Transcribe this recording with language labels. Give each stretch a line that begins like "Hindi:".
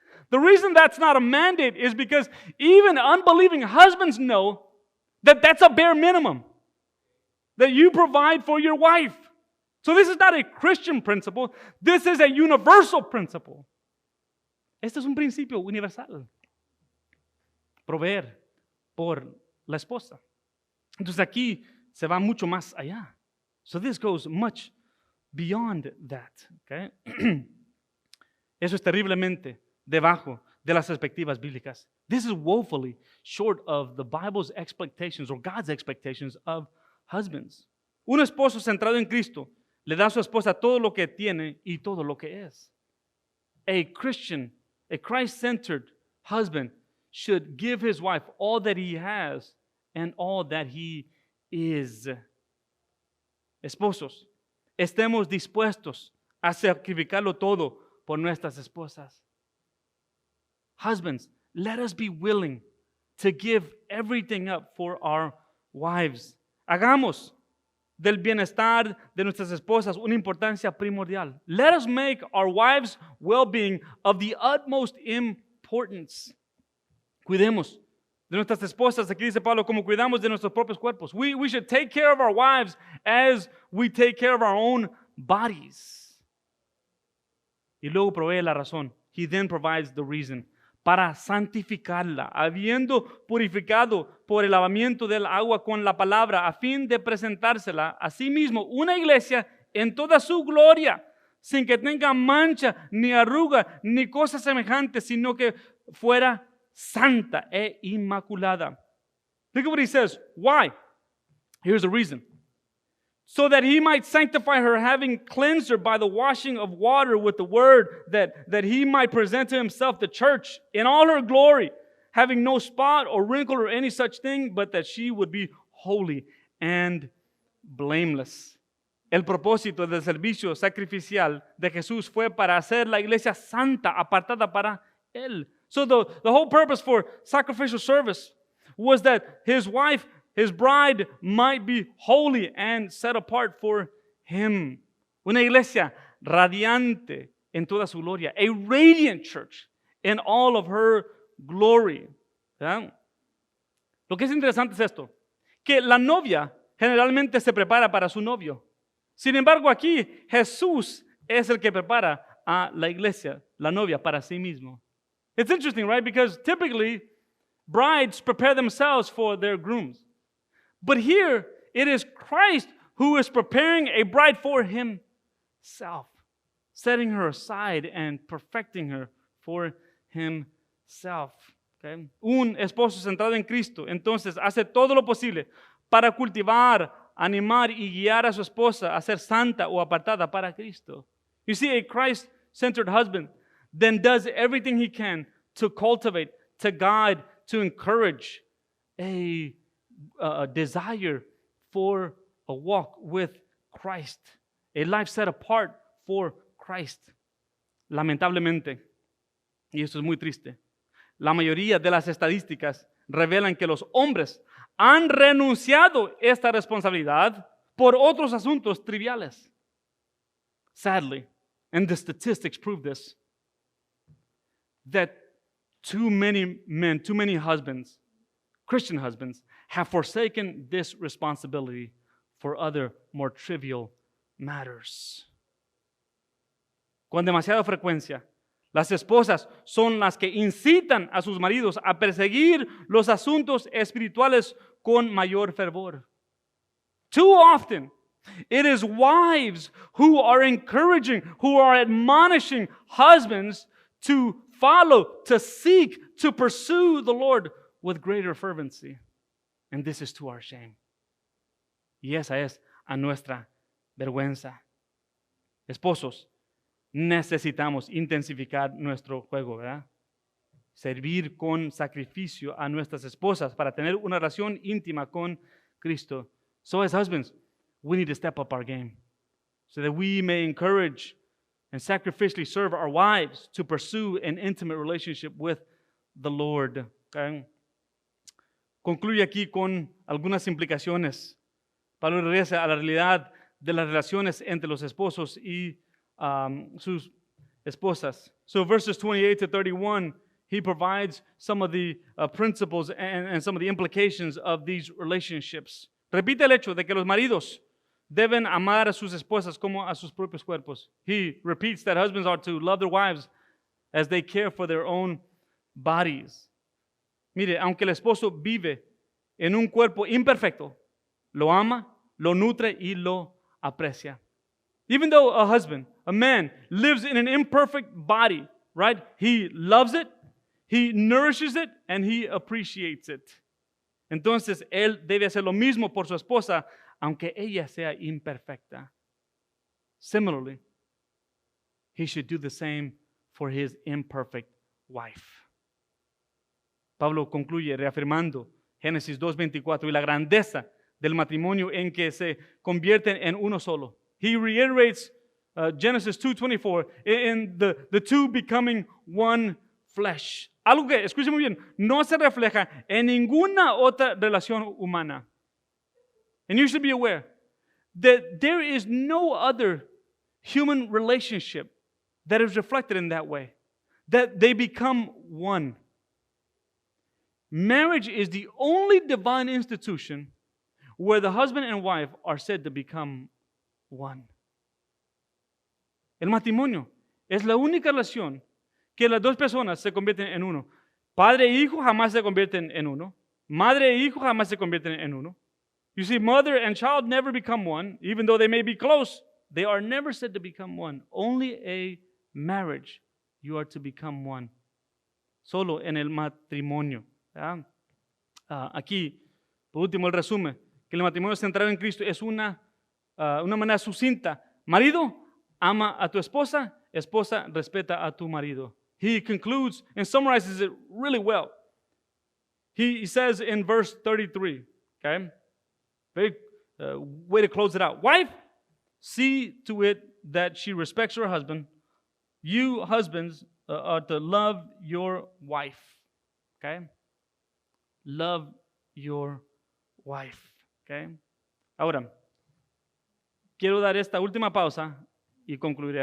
English: The reason that's not a mandate is because even unbelieving husbands know that that's a bare minimum, that you provide for your wife. So this is not a Christian principle. This is a universal principle.
Spanish: Este es un principio universal. Proveer por la esposa. Entonces aquí se va mucho más allá.
English: So this goes much beyond that. Okay?
Spanish: Eso es terriblemente debajo de las perspectivas bíblicas.
English: This is woefully short of the Bible's expectations or God's expectations of husbands.
Spanish: Un esposo centrado en Cristo le da a su esposa todo lo que tiene y todo lo que es.
English: A Christ-centered husband should give his wife all that he has and all that he is.
Spanish: Esposos, estemos dispuestos a sacrificarlo todo por nuestras esposas.
English: Husbands, let us be willing to give everything up for our wives.
Spanish: Hagamos del bienestar de nuestras esposas una importancia primordial.
English: Let us make our wives' well-being of the utmost importance.
Spanish: Cuidemos de nuestras esposas, aquí dice Pablo, como cuidamos de nuestros propios cuerpos.
English: We should take care of our wives as we take care of our own bodies.
Spanish: Y luego provee la razón.
English: He then provides the reason.
Spanish: Para santificarla, habiendo purificado por el lavamiento del agua con la palabra, a fin de presentársela a sí mismo una iglesia en toda su gloria, sin que tenga mancha, ni arruga, ni cosa semejante, sino que fuera santa e inmaculada.
English: Look at what he says. Why? Here's the reason. So that he might sanctify her, having cleansed her by the washing of water with the word, that he might present to himself the church in all her glory, having no spot or wrinkle or any such thing, but that she would be holy and blameless.
Spanish: El propósito del servicio sacrificial de Jesús fue para hacer la iglesia santa, apartada para él.
English: So the whole purpose for sacrificial service was that his wife, his bride, might be holy and set apart for him.
Spanish: Una iglesia radiante en toda su gloria.
English: A radiant church in all of her glory.
Spanish: ¿Verdad? Lo que es interesante es esto, que la novia generalmente se prepara para su novio. Sin embargo, aquí Jesús es el que prepara a la iglesia, la novia, para sí mismo.
English: It's interesting, right? Because typically, brides prepare themselves for their grooms. But here, it is Christ who is preparing a bride for himself, setting her aside and perfecting her for himself. Okay?
Spanish: Un esposo centrado en Cristo, entonces, hace todo lo posible para cultivar, animar y guiar a su esposa a ser santa o apartada para Cristo.
English: You see, a Christ-centered husband then does everything he can to cultivate, to guide, to encourage a desire for a walk with Christ, a life set apart for Christ.
Spanish: Lamentablemente, y esto es muy triste, la mayoría de las estadísticas revelan que los hombres han renunciado esta responsabilidad por otros asuntos triviales.
English: Sadly, and the statistics prove this, that too many men, too many husbands, Christian husbands, have forsaken this responsibility for other more trivial matters.
Spanish: Con demasiada frecuencia, las esposas son las que incitan a sus maridos a perseguir los asuntos espirituales con mayor fervor.
English: Too often, it is wives who are encouraging, who are admonishing husbands to follow, to seek, to pursue the Lord with greater fervency. And this is to our shame.
Spanish: Y esa es a nuestra vergüenza. Esposos, necesitamos intensificar nuestro juego, ¿verdad? Servir con sacrificio a nuestras esposas para tener una relación íntima con Cristo.
English: So as husbands, we need to step up our game so that we may encourage and sacrificially serve our wives to pursue an intimate relationship with the Lord. Okay?
Spanish: Concluye aquí con algunas implicaciones. Pablo regresa a la realidad de las relaciones entre los esposos y sus esposas.
English: So verses 28 to 31, he provides some of the principles and some of the implications of these relationships.
Spanish: Repite el hecho de que los maridos deben amar a sus esposas como a sus propios cuerpos.
English: He repeats that husbands are to love their wives as they care for their own bodies.
Spanish: Mire, aunque el esposo vive en un cuerpo imperfecto, lo ama, lo nutre y lo aprecia.
English: Even though a husband, a man, lives in an imperfect body, right? He loves it, he nourishes it, and he appreciates it.
Spanish: entonces él debe hacer lo mismo por su esposa, aunque ella sea imperfecta.
English: Similarly, he should do the same for his imperfect wife.
Spanish: Pablo concluye reafirmando Génesis 2:24 y la grandeza del matrimonio en que se convierten en uno solo.
English: He reiterates Genesis 2:24 in the two becoming one flesh.
Spanish: Algo que, escuchen muy bien, no se refleja en ninguna otra relación humana.
English: And you should be aware that there is no other human relationship that is reflected in that way, that they become one. Marriage is the only divine institution where the husband and wife are said to become one.
Spanish: El matrimonio es la única relación que las dos personas se convierten en uno. Padre e hijo jamás se convierten en uno. Madre e hijo jamás se convierten en uno.
English: You see, mother and child never become one, even though they may be close. They are never said to become one. Only a marriage you are to become one.
Spanish: Solo en el matrimonio. Aquí, por último, el resumen, que el matrimonio centrado en Cristo es una manera sucinta. Marido, ama a tu esposa, esposa, respeta a tu marido.
English: He concludes and summarizes it really well. He says in verse 33, okay, very way to close it out. Wife, see to it that she respects her husband. You husbands are to love your wife, okay? Love your wife, okay?
Spanish: Ahora, quiero dar esta última pausa y concluiré.